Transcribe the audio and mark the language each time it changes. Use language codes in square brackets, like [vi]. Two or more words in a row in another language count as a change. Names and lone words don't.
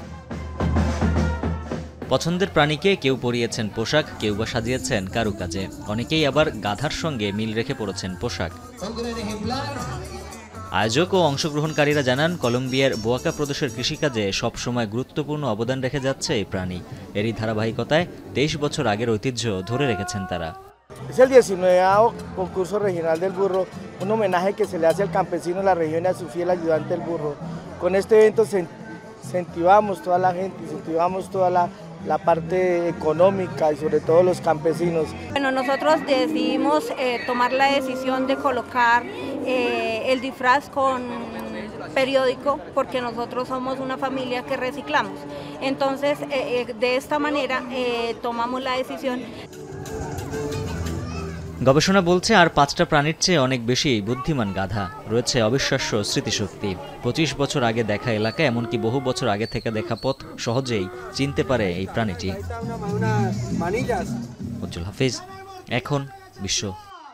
[bn] পছন্দের প্রাণীকে কেউ পরিয়েছেন পোশাক, কেউ বা সাজিয়েছেন কারুকাজে, অনেকেই আবার গাধার সঙ্গে মিল রেখে পরেছেন পোশাক। আয়োজক ও অংশগ্রহণকারীরা জানান, কলম্বিয়ার বোয়াকা প্রদেশের কৃষিকাজে সবসময় গুরুত্বপূর্ণ অবদান রেখে যাচ্ছে এই প্রাণী। এরই ধারাবাহিকতায় ২৩ বছর আগের ঐতিহ্য ধরে রেখেছেন তারা। [es] Es el 19º concurso regional del burro, un homenaje que se le hace al campesino de la región y a su fiel ayudante el burro. Con este evento incentivamos toda la gente, incentivamos toda la parte económica y sobre todo los campesinos. Bueno, nosotros decidimos tomar la decisión de colocar el disfraz con periódico porque nosotros somos una familia que reciclamos. Entonces, de esta manera tomamos la decisión. [bn] গবেষণা বলছে, আর ৫টা প্রাণীর চেয়ে অনেক বেশি বুদ্ধিমান গাধা। রয়েছে অবিশ্বাস্য স্মৃতিশক্তি। ২৫ বছর আগে দেখা এলাকা, এমনকি বহু বছর আগে থেকে দেখা পথ সহজেই চিনতে পারে এই প্রাণীটি। উজ্জ্বল হাফিজ, এখন বিশ্ব।